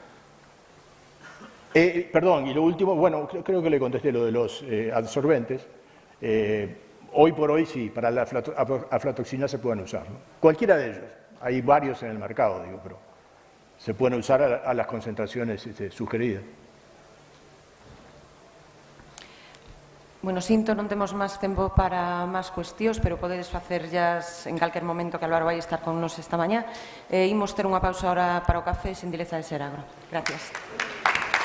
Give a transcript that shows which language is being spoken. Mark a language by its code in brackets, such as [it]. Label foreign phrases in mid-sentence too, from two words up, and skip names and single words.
[es] Perdón, y lo último, bueno, creo que le contesté lo de los absorbentes. Hoy por hoy sí, para la aflatoxina se pueden usar, ¿no? Cualquiera de ellos, hay varios en el mercado, digo, pero se pueden usar a las concentraciones sugeridas. [gl] Bueno, sinto, non temos máis tempo para máis cuestións, pero podedes facer en calquer momento que Álvaro vai estar con nos esta mañá. Imos ter unha pausa ahora para o café, Xentileza de Ser Agro.